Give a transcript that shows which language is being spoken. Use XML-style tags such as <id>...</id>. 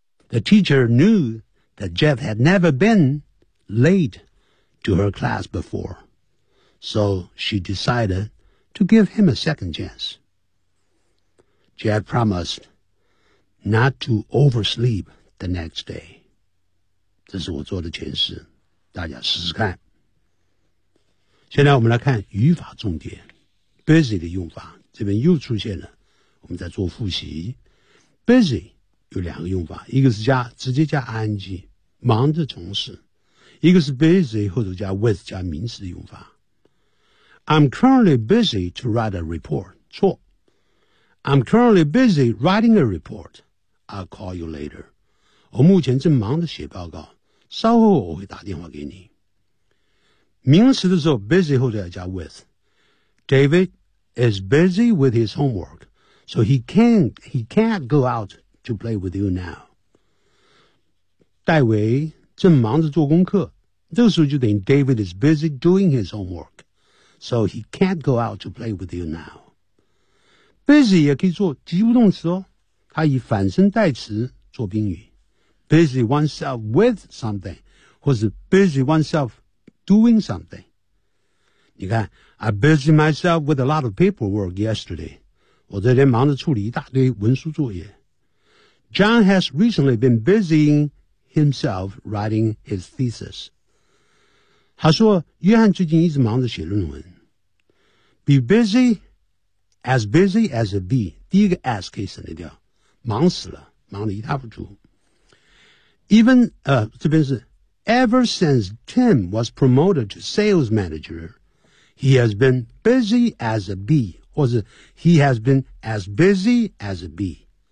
<en>The teacher knew that Jeff had never been late to her class before, so she decided to give him a second chance. Jeff promised not to oversleep the next day.</en> <zh>这是我做的前事，大家试试看。现在我们来看语法重点 ，busy 的用法。这边又出现了，我们在做复习。 busy 有两个用法，一个是加直接加 ing， 忙着从事；一个是 busy 后头加 with 加名词的用法。</zh> <en>I'm currently busy to write a report。</en> <zh>错。</zh> <en>I'm currently busy writing a report。 I'll call you later.</en> <zh>我目前正忙着写报告，稍后我会打电话给你。名词的时候 busy 后就要加 with。</zh> <en>David is busy with his homework, so he can't go out to play with you now.</en> <zh>戴维正忙着做功课，这个时候就等于</zh> <en>David is busy doing his homework, so he can't go out to play with you now.</en> <zh>Busy 也可以做及物动词哦，它以反身代词做宾语。</zh> <en>Busy oneself with something, 或是 busy oneself doing something.</en> <zh>你看</zh> <en>I busy myself with a lot of paperwork yesterday.</en> <zh>我这天忙着处理一大堆文书作业。</zh> <en>John has recently been busying himself writing his thesis.</en> <zh>他说约翰最近一直忙着写论文。</zh> <en>Be busy as a bee.</en> <zh>第一个 as 可以省得掉。忙死了，忙得一塌糊涂。这边是</zh> <en>,ever since Tim was promoted to sales manager,He has been busy as a bee, 或者 he has been as busy as a bee.</en>